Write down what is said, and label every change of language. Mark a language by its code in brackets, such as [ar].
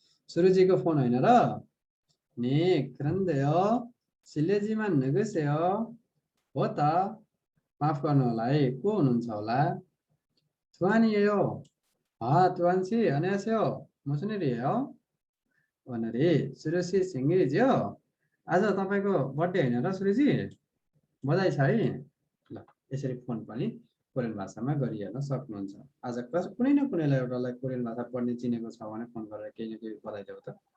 [ne] सुरुजीको phone होइन र? [ko] 네, 그런데요. 실례지만 누구세요? [ne] हो त, माफ गर्नु होला है, को हुनुहुन्छ होला? [ko] तुवानी예요. तुवान 씨, 안녕하세요. 무슨 일이에요? 오늘이 सुरुसी 생일이죠? [ne] आज तपाईको बर्थडे हैन र सुरुजी? बधाई छ है। ल, यसरी फोन पनि कोरियन भाषामा गरिहेर्न सक्नुहुन्छ। आज कुनै न कुनैलाई एउटालाई कोरियन भाषा पढ्ने चिनेको छ भने फोन गरेर केही न केही बधाई देऊ त।